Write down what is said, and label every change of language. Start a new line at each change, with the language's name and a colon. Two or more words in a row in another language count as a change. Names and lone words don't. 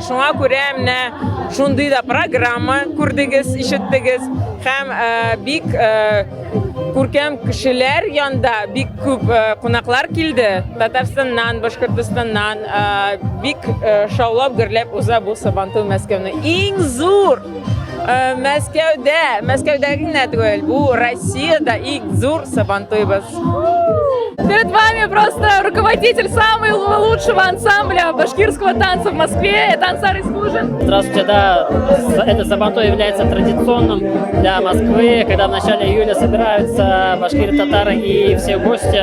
Tatar: Шуңа күрә менә шундый да программа күрдегез, ишеттегез һәм бик күркәм кешеләр янда бик күп кунаклар килде. Татарстаннан, Башкортстаннан бик шаулап гөрләп уза бу Сабантуй Мәскәүнең иң зур Мәскәүдәге генә түгел, бу Россиядә иң зур Сабантуйбыз.
Russian: Перед вами просто руководитель самого лучшего ансамбля башкирского танца в Москве. Это Ансар Искужин. Здравствуйте, да, это Сабантуй является традиционным для Москвы, когда в начале июля собираются башкиры, татары и все гости.